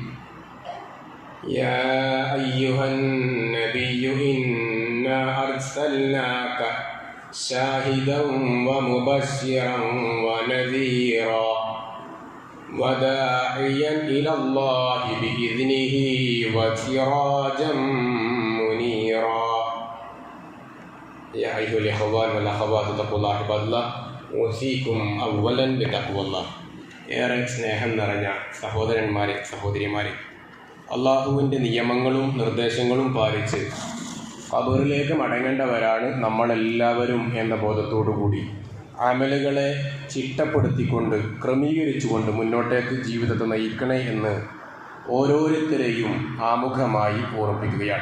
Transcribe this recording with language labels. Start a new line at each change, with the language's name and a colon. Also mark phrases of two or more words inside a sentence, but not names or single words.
Arabic: يا أيها النبي إنا أرسلناك شاهدا ومبشرا ونذيرا وداعيا إلى الله بإذنه وسراجا منيرا. يا أيها الإخوان والأخوات اتقوا الله عباد الله أوصيكم أولا بتقوى الله.
Malayalam: ഏറെ സ്നേഹം നിറഞ്ഞ സഹോദരന്മാരെ സഹോദരിമാരെ, അള്ളാഹുവിൻ്റെ നിയമങ്ങളും നിർദ്ദേശങ്ങളും പാലിച്ച് ഖബറിലേക്ക് മടങ്ങേണ്ടവരാണ് നമ്മളെല്ലാവരും എന്ന ബോധത്തോടുകൂടി അമലുകളെ ചിട്ടപ്പെടുത്തിക്കൊണ്ട് ക്രമീകരിച്ചുകൊണ്ട് മുന്നോട്ടേക്ക് ജീവിതത്തെ നയിക്കണേ എന്ന് ഓരോരുത്തരെയും ആമുഖമായി ഓർമ്മിപ്പിക്കുകയാണ്.